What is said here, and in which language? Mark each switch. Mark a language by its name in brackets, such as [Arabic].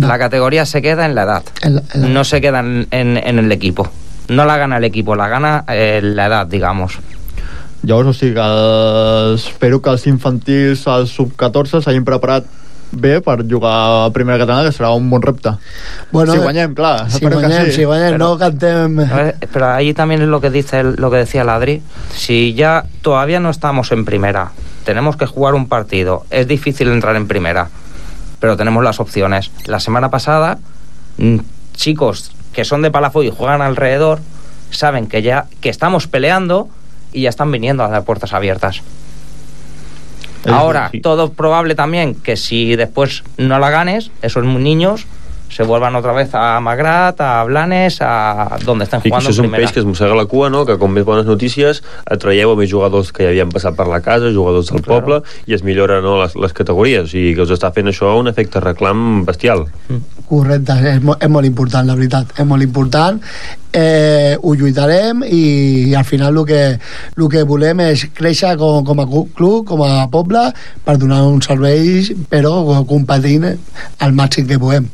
[Spanish] La categoria se queda en l'edat, no se queda en l'equip. No la gana l'equip, la gana l'edat, digamos. [Catalan] Llavors, o sigui, espero que els infantils, els sub-14, s'hagin preparat bé per jugar a primera catalana, que serà un bon repte. Bueno, si guanyem, clar. Si guanyem, però, no cantem. [Spanish] Però ahí también es lo que decía l'Adri. Si ya todavía no estamos en primera, tenemos que jugar un partido. Es difícil entrar en primera, pero tenemos las opciones. La semana pasada, chicos que son de Palafoy y juegan alrededor, saben que ya que estamos peleando y ya están viniendo a dar puertas abiertas. Ahora, todo probable también que si después no la ganes, esos niños se vuelvan otra vez a Magrat, a Blanes, a donde estan jugando. [Catalan] I això és un peix que es mossega la cua, no? Que com més bones notícies atraieu a més jugadors que ja havien passat per la casa, jugadors del poble, i es millora, no, les categories, i que us està fent això un efecte reclam bestial. Correcte, és molt important, la veritat, és molt important. Ho lluitarem i al final el que volem és créixer com a club, com a poble, per donar uns serveis, però competint al màxim que puguem.